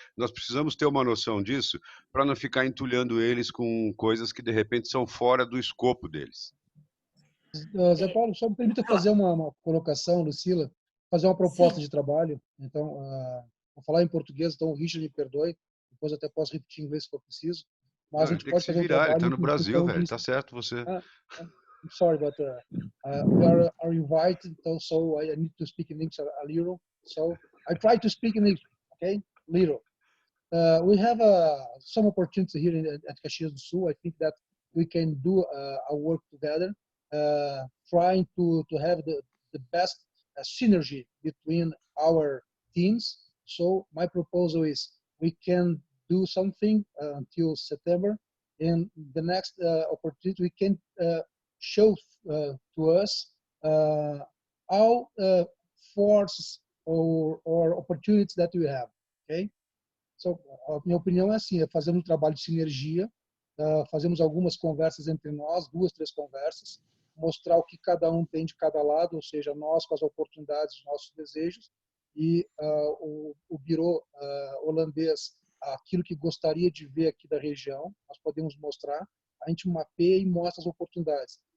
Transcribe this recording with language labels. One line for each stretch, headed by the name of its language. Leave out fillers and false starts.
Portuguese: Nós precisamos ter uma noção disso para não ficar entulhando eles com coisas que, de repente, são fora do escopo deles. Zé Paulo, só me permita fazer uma colocação, Lucila, fazer uma proposta de trabalho. Então, vou falar em português, então o Richard me perdoe, depois até posso repetir em inglês se for preciso. Mas a gente pode fazer um trabalho... Ele está no Brasil, velho, tá certo você.
English: I'm sorry, but we are invited, so I need to speak in English a little. So I try to speak in English, okay? Little. We have some opportunity here at Caxias do Sul. I think that we can do our work together, trying to have the best synergy between our teams. So my proposal is we can do something until September, and the next opportunity we can show to us all forces or opportunities that we have. Okay?
Portuguese: So, a minha opinião é assim: fazemos um trabalho de sinergia, fazemos algumas conversas entre nós, 2, 3 conversas, mostrar o que cada um tem de cada lado, ou seja, nós com as oportunidades, os nossos desejos, e o birô holandês aquilo que gostaria de ver aqui da região, nós podemos mostrar, a gente mapeia e mostra as oportunidades.